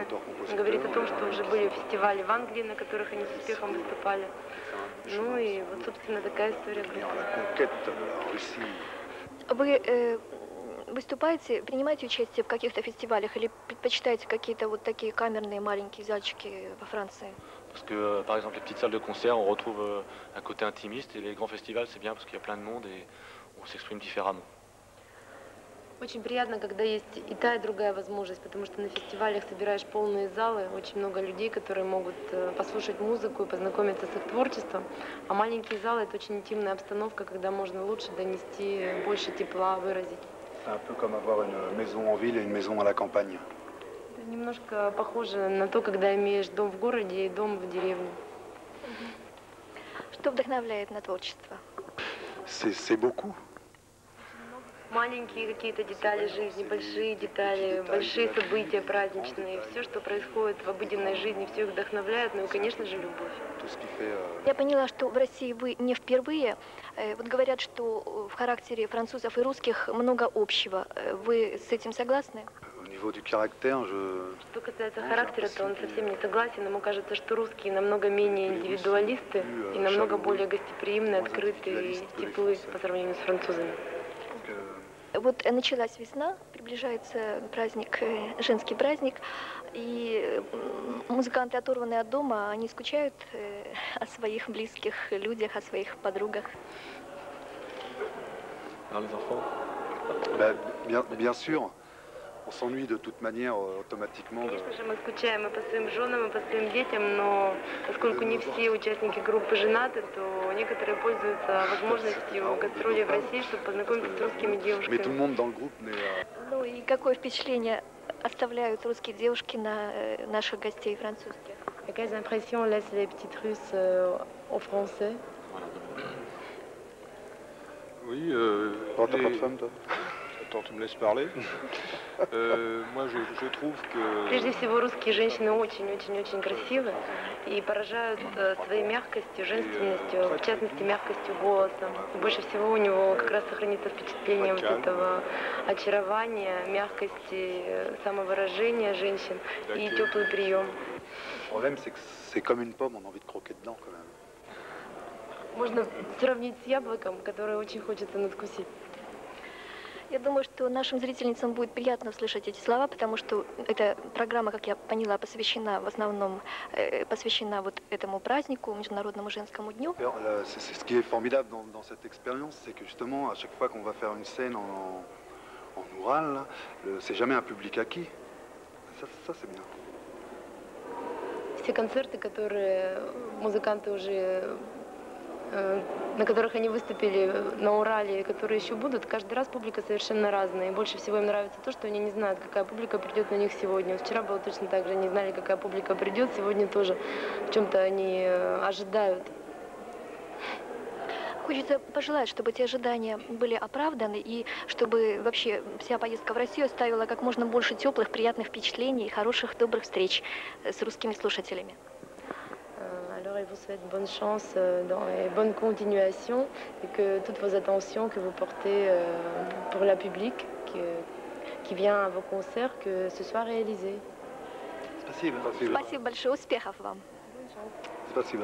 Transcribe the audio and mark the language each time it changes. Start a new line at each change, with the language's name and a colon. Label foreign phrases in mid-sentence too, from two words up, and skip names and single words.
Russian: Он говорит о том, что уже были фестивали в Англии, на которых они с успехом выступали. Ну и вот, собственно, такая история группы. Вы выступаете, принимаете участие в каких-то фестивалях или предпочитаете какие-то вот такие камерные маленькие зальчики во Франции?
French: Parce que, par exemple, les petites salles de concert, on retrouve un côté intimiste, et les grands festivals, c'est bien parce qu'il y a plein de monde et on s'exprime différemment.
Russian: Очень приятно, когда есть и та, и другая возможность, потому что на фестивалях собираешь полные залы, очень много людей, которые могут послушать музыку и познакомиться с их творчеством. А маленькие залы — это очень интимная обстановка, когда можно лучше донести, больше тепла выразить.
French: C'est un peu comme avoir une maison en ville et une maison à la campagne.
Russian: Это немножко похоже на то, когда имеешь дом в городе и дом в деревне. Что вдохновляет на творчество?
French: C'est beaucoup.
Russian: Маленькие какие-то детали жизни, большие детали, большие события праздничные, все, что происходит в обыденной жизни, все их вдохновляет, ну и, конечно же, любовь. Я поняла, что в России вы не впервые. Вот говорят, что в характере французов и русских много общего. Вы с этим согласны?
French: Au niveau du caractère,
Russian: Что касается характера, то он совсем не согласен. Ему кажется, что русские намного менее индивидуалисты и намного более гостеприимные, открытые и теплые по сравнению с французами. Вот началась весна, приближается праздник, женский праздник, и музыканты, оторванные от дома, они скучают о своих близких людях, о своих подругах.
French: Vers les enfants. bien sûr, on s'ennuie de toute manière automatiquement.
Russian: Конечно же, мы скучаем и по своим женам, и по своим детям, но поскольку не все участники группы женаты, то некоторые пользуются возможностью гастролей в России, чтобы познакомиться с русскими девушками.
French: Mais tout le monde dans le groupe
Russian: Ну и какое впечатление оставляют русские девушки на наших гостей французских?
French: Quelles impressions laissent les petites Russes aux Français? Oui, Oh, t'as pas de femme, toi? Attends, tu me laisses parler. Moi, je trouve que...
Russian: Прежде всего, русские женщины очень-очень-очень красивы и поражают своей мягкостью, женственностью, в частности, мягкостью голоса. И больше всего у него как раз сохранится впечатление вот этого очарования, мягкости, самовыражения женщин и теплый прием.
French: Le problème, c'est que c'est comme une pomme, on a envie de croquer dedans quand même.
Russian: Можно сравнить с яблоком, которое очень хочется надкусить. Я думаю, что нашим зрительницам будет приятно услышать эти слова, потому что эта программа, как я поняла, посвящена в основном посвящена вот этому празднику, Международному женскому дню.
French: C'est ce qui est formidable dans cette expérience, c'est que justement, à chaque fois qu'on va faire une scène en Oural, c'est jamais un public acquis. Ça c'est bien.
Russian: Все концерты, которые музыканты уже на которых они выступили на Урале, которые еще будут, каждый раз публика совершенно разная. И больше всего им нравится то, что они не знают, какая публика придет на них сегодня. Вчера было точно так же, не знали, какая публика придет, сегодня тоже в чем-то они ожидают. Хочется пожелать, чтобы эти ожидания были оправданы и чтобы вообще вся поездка в Россию оставила как можно больше теплых, приятных впечатлений и хороших, добрых встреч с русскими слушателями.
French: Alors, il vous souhaite bonne chance et bonne continuation et que toutes vos attentions que vous portez pour la public qui vient à vos concerts, que ce soit réalisé.
Russian: Спасибо. Спасибо большое, успехов вам. Спасибо.